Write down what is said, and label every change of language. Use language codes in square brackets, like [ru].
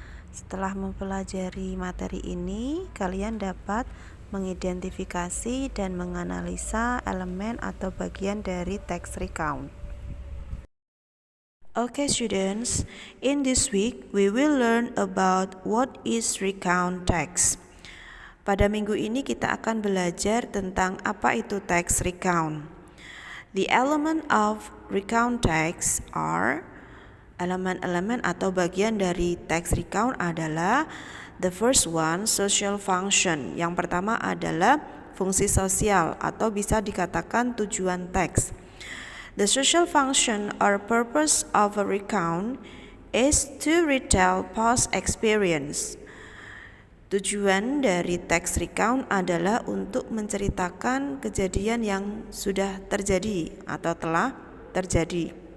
[id] Setelah mempelajari materi ini, kalian dapat mengidentifikasi dan menganalisa elemen atau bagian dari teks recount. [en] Okay students, in this week we will learn about what is recount text. [id] Pada minggu ini kita akan belajar tentang apa itu text recount. [en] The element of recount text are [id] elemen-elemen atau bagian dari text recount adalah [en] the first one, social function. [id] Yang pertama adalah fungsi sosial atau bisa dikatakan tujuan teks. [en] The social function or purpose of a recount is to retell past experience. [id] Tujuan dari teks recount adalah untuk menceritakan kejadian yang sudah terjadi atau telah terjadi.